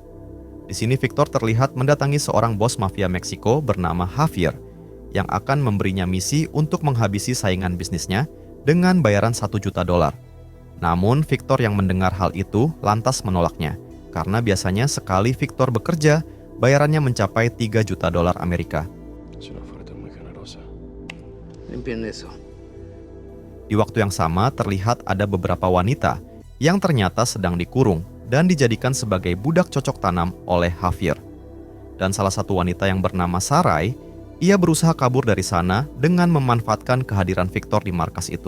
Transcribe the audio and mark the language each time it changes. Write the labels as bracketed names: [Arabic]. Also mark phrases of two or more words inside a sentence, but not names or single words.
[Indonesian] Di sini Victor terlihat mendatangi seorang bos mafia Meksiko bernama Javier, yang akan memberinya misi untuk menghabisi saingan bisnisnya dengan bayaran $1 juta. Namun Victor yang mendengar hal itu lantas menolaknya, karena biasanya sekali Victor bekerja, bayarannya mencapai $3 juta Amerika. [Spanish] Es una oferta muy generosa. Limpien eso. [Indonesian] Di waktu yang sama terlihat ada beberapa wanita yang ternyata sedang dikurung dan dijadikan sebagai budak cocok tanam oleh Javier. Dan salah satu wanita yang bernama Sarai, ia berusaha kabur dari sana dengan memanfaatkan kehadiran Victor di markas itu.